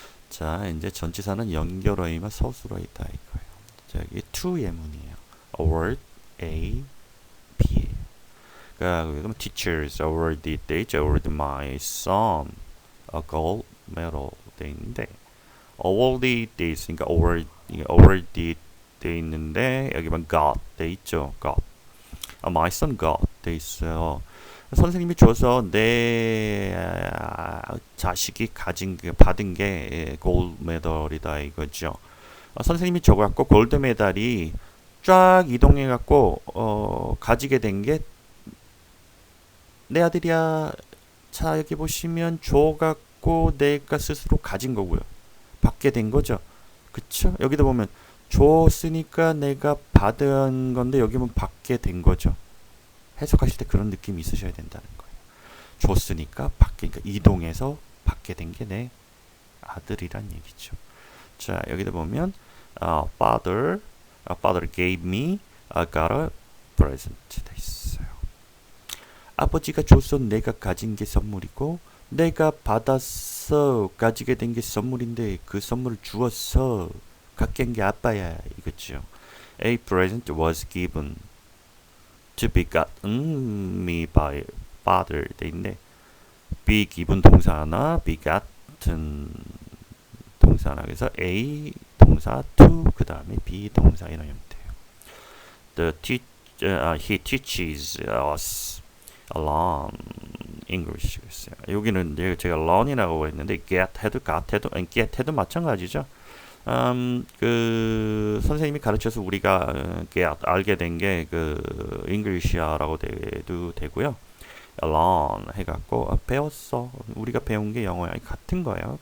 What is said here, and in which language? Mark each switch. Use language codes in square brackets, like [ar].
[ko] 자, 이제 전치사는 연결어이면 서술어이다 이거예요. 자, 여기 to 예문이에요. [en] award, A, B. [ko] 그러니까 [en] teachers awarded, they awarded my son a gold medal [ko] 돼 있는데 [en] awarded [ko] 돼 있으니까 [en] awarded 돼 있는데 [ko] 여기만 [en] got [ko] 돼 있죠. [en] got. my son got [ko] 돼 있어요. 선생님이 줘서 내 자식이 받은 게 골드 메달이다 이거죠. 선생님이 적어갖고 골드 메달이 쫙 이동해갖고 가지게 된 게 내 아들이야. 자 여기 보시면 줘갖고 내가 스스로 가진 거고요. 받게 된 거죠. 그쵸? 여기도 보면 줬으니까 내가 받은 건데 여기 보면 받게 된 거죠. 해석하실 때 그런 느낌이 있으셔야 된다는 거예요. 줬으니까 받게, 그러니까 이동해서 받게 된 게 내 아들이란 얘기죠. 자 여기도 보면 [en] father gave me got a present [ko] 돼 있어요. 아버지가 줘서 내가 가진 게 선물이고 내가 받았어 가지게 된 게 선물인데 그 선물을 주었어 갖게 한 게 아빠야 이거죠. [en] A present was given to be gotten me by father [ko] 돼 있는데 [en] be given [ko] 동사 하나 [en] be gotten 동사 하나 [ko] 그래서 [en] A 동사 to [ko] 그 다음에 [en] be [ko] 동사 이런 형태예요. [en] He teaches us learn English [ko] 했어요. 여기는 제가 learn이라고 했는데 get 해도 got 해도 get 해도 마찬가지죠. 그 선생님이 가르쳐서 우리가 알게 된 게 그 English야라고 돼도 되고요. learn 해갖고 배웠어. 우리가 배운 게 영어야. 같은 거예요.